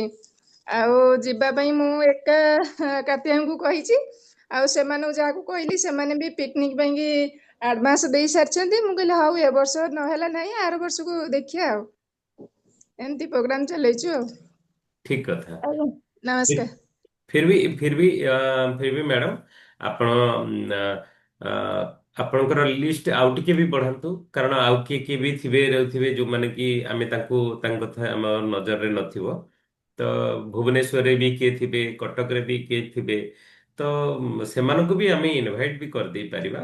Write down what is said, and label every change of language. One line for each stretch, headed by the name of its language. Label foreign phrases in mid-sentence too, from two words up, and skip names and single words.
Odia: ଆଉ ଯିବା ପାଇଁ ମୁଁ ଏକା କାର୍ତ୍ତିଆଙ୍କୁ କହିଛି, ଆଉ ସେମାନଙ୍କୁ ଯାହାକୁ କହିଲି ସେମାନେ ବି ପିକନିକ ପାଇଁକି ଆଡଭାନ୍ସ ଦେଇ ସାରିଛନ୍ତି। ମୁଁ କହିଲି ହଉ ଏ ବର୍ଷ ନହେଲା ନାହିଁ, ଆର ବର୍ଷକୁ ଦେଖିବା ଆଉ। ଏମିତି ପ୍ରୋଗ୍ରାମ ଚଲେଇଛୁ ଆଉ। ଠିକ କଥା। ଆଜ୍ଞା फिर ନମସ୍କାର।
Hindi: फिर भी
Odia: मैडम ଆପଣ ଆପଣଙ୍କର ଲିଷ୍ଟ ଆଉ ଟିକେ ବି ବଢାନ୍ତୁ, କାରଣ ଆଉ କିଏ କିଏ ବି ଥିବେ ରହୁଥିବେ ଯୋଉମାନେ କି ଆମେ ତାଙ୍କ କଥା ଆମ ନଜରରେ ନଥିବ। ତ ଭୁବନେଶ୍ୱରରେ ବି କିଏ ଥିବେ, କଟକରେ ବି କିଏ ଥିବେ, ତ ସେମାନଙ୍କୁ ବି ଆମେ ଇନଭାଇଟ୍ ବି କରିଦେଇ ପାରିବା।